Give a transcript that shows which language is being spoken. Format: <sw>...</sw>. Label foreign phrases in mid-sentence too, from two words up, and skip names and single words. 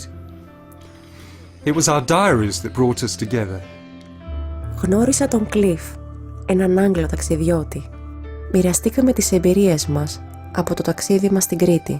<en>It was our diaries that brought us together.</en> <el>Γνώρισα τον Κλειφ, έναν Άγγλο ταξιδιώτη. Μοιραστήκαμε τις εμπειρίες μας από το ταξίδι μας στην Κρήτη.</el>